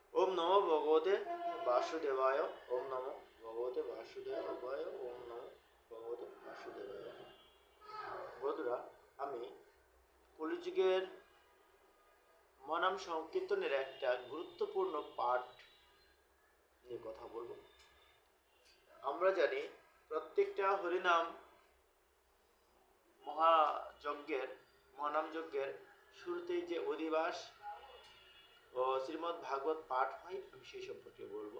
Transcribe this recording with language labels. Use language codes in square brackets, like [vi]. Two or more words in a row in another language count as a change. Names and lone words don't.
[sa] নমো ভগবতে বাসুদেবায়। ওম নমো ভগবতে বাসুদেবায়। ওম নমো ভগবতে বাসুদেবায়। [bn] বন্ধুরা, আমি কলিযুগের মহানাম সংকীর্তনের একটা গুরুত্বপূর্ণ পাঠ নিয়ে কথা বলবো। আমরা জানি প্রত্যেকটা হরিনাম মহানাম যজ্ঞের শুরুতেই যে অধিবাস ও শ্রীমদ্ ভাগবত পাঠ হয়, আমি সেই সম্পর্কে বলবো।